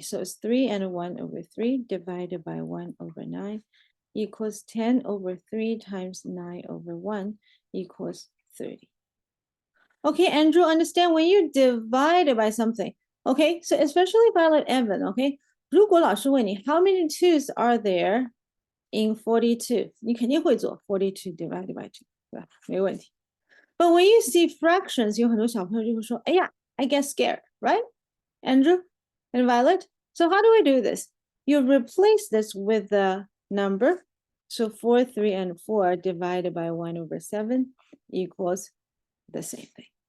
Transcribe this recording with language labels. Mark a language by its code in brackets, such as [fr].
[en] So it's 3 and 1 over 3 divided by 1 over 9 equals 10 over 3 times 9 over 1 equals 30. Okay, Andrew, understand when you divide it by something. Okay, so especially Violet Evan, okay? [zh] 如果老师问你 [en] how many twos are there in 42? [zh] 你肯定会做 [en] 42 divided by 2, [zh] 对吧？没问题。 [en] But when you see fractions, [zh] 有很多小朋友就会说，哎呀 [en] I get scared, right? Andrew and Violet? So how do we do this? You replace this with the number. So 4, 3, and 4 divided by 1 over 7 equals the same thing.